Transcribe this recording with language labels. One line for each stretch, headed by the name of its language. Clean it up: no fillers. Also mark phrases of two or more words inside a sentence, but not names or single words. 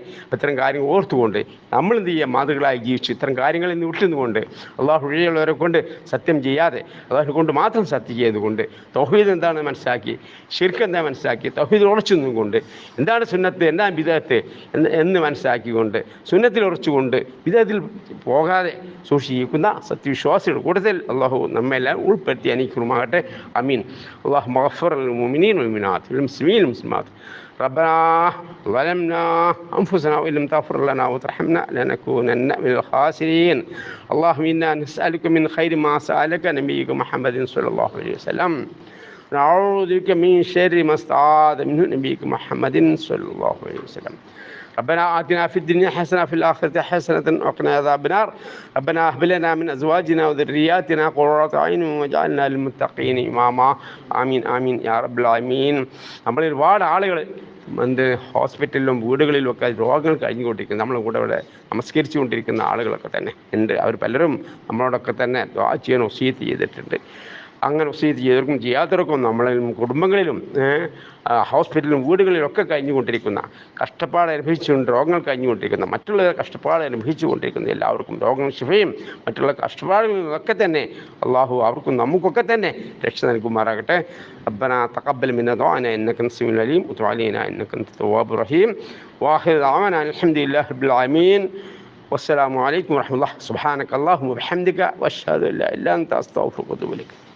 Malayalam: അപ്പം ഇത്തരം കാര്യങ്ങൾ ഓർത്തുകൊണ്ട് നമ്മൾ എന്ത് ചെയ്യുക? മാതൃകളായി ജീവിച്ചു ഇത്തരം കാര്യങ്ങളിൽ നിന്ന് വിട്ടുന്നുകൊണ്ട് അള്ളാഹു ഒഴിയുള്ളവരെ കൊണ്ട് സത്യം ചെയ്യാതെ അള്ളാഹുവിനെ കൊണ്ട് മാത്രം സത്യം ചെയ്തുകൊണ്ട് തൗഹീദ് എന്താണെന്ന് മനസ്സിലാക്കി, ശിർക്ക് എന്താ മനസ്സിലാക്കി, തൗഹീദിൽ ഉറച്ചു നിന്നുകൊണ്ട് എന്താണ് സുന്നത്ത്, എന്താണ് ബിദഅത്ത് എന്ന് മനസ്സിലാക്കിക്കൊണ്ട് സുന്നത്തിൽ ഉറച്ചുകൊണ്ട് ബിദഅത്തിൽ പോകാതെ സൂക്ഷിക്കുന്ന സത്യവിശ്വാസികളുടെ കൂട്ടത്തിൽ അള്ളാഹു നമ്മെല്ലാം ഉൾപ്പെടുത്തി അനുഗ്രഹിക്കുമാകട്ടെ. അമീൻ.
Arabic: الله اغفر للمؤمنين والمؤمنات والمسلمين والمسلمات. ربنا ظلمنا أنفسنا وإن لم تغفر لنا وترحمنا لنكونن من الخاسرين. اللهم إنا نسألك من خير ما سألك نبيك محمد صلى الله عليه وسلم، نعوذ بك من شر ما استعاذ منه نبيك محمد صلى الله عليه وسلم. ربنا آتنا في الدنيا حسنة وفي الآخرة حسنة وقنا عذاب النار. ربنا هب لنا من أزواجنا وذرياتنا قرة أعين واجعلنا للمتقين إماما. آمين آمين يا رب العالمين.
Malayalam: നമ്മൾ ഒരുപാട് ആളുകൾ ഹോസ്പിറ്റലിലും വീടുകളിലും ഒക്കെ രോഗങ്ങൾ കഴിഞ്ഞുകൊണ്ടിരിക്കുന്നു. നമ്മളെ കൂടെ ഇവിടെ നമസ്കരിച്ചു കൊണ്ടിരിക്കുന്ന ആളുകളൊക്കെ തന്നെ ഉണ്ട്. അവർ പലരും നമ്മളോടൊക്കെ തന്നെ ദുആ ചെയ്യാൻ വസിയത്ത് ചെയ്തിട്ടുണ്ട്. അങ്ങനെ വസിയത്ത് ചെയ്തവർക്കും ചെയ്യാത്തവർക്കും നമ്മളിലും കുടുംബങ്ങളിലും ഹോസ്പിറ്റലിലും വീടുകളിലൊക്കെ കഴിഞ്ഞുകൊണ്ടിരിക്കുന്ന, കഷ്ടപ്പാട് അനുഭവിച്ചുകൊണ്ട് രോഗങ്ങൾ കഴിഞ്ഞുകൊണ്ടിരിക്കുന്ന, മറ്റുള്ള കഷ്ടപ്പാട് അനുഭവിച്ചുകൊണ്ടിരിക്കുന്ന എല്ലാവർക്കും രോഗങ്ങൾ ശിഫയും മറ്റുള്ള കഷ്ടപ്പാടുകളിലൊക്കെ തന്നെ അള്ളാഹു അവർക്കും നമുക്കൊക്കെ തന്നെ രക്ഷ നൽകുമാറാകട്ടെ.
Arabic: ربنا تقبل منا دعاءنا إنك أنت السميع العليم وتب علينا إنك أنت التواب الرحيم وآخر دعوانا الحمد لله رب العالمين والسلام عليكم ورحمة الله. سبحانك اللهم وبحمدك وأشهد أن لا إله إلا أنت أستغفرك وأتوب إليك.